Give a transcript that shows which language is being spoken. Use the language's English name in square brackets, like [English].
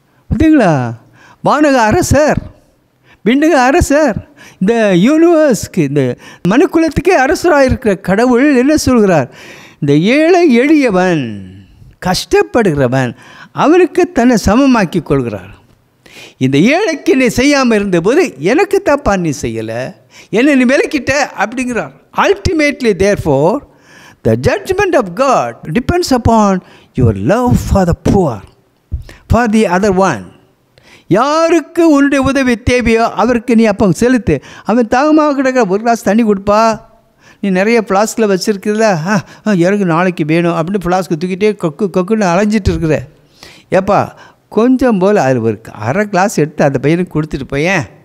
[Tamil] பார்த்தீங்களா, வானக அரசர், விண்ணக அரசர், இந்த யூனிவர்ஸ்க்கு, இந்த மனுக்குலத்துக்கே அரசராக இருக்கிற கடவுள் என்ன சொல்கிறார், இந்த ஏழை எளியவன் கஷ்டப்படுகிறவன் அவனுக்கு தன்னை சமமாக்கி கொள்கிறார். இந்த ஏழைக்கு நீ செய்யாமல் இருந்தபோது எனக்கு தாப்பா நீ செய்யலை, என்னை நீ விலக்கிட்ட அப்படிங்கிறார். [English] Ultimately, therefore, the judgment of God depends upon your love for the poor, for the other one. [Tamil] யாருக்கு உன்னுடைய உதவி தேவையோ அவருக்கு நீ அப்போ செலுத்து. அவன் தாகமாக கிடக்கிற ஒரு கிளாஸ் தண்ணி கொடுப்பா, நீ நீ நிறைய ஃப்ளாஸ்கில் வச்சுருக்குதுல, எனக்கு நாளைக்கு வேணும் அப்படின்னு ஃப்ளாஸ்க்கு தூக்கிட்டே கொக்குன்னு அலைஞ்சிட்டு இருக்கிற. ஏப்பா கொஞ்சம் போல் அது ஒரு அரை கிளாஸ் எடுத்து அந்த பையனுக்கு கொடுத்துட்டு போயேன்.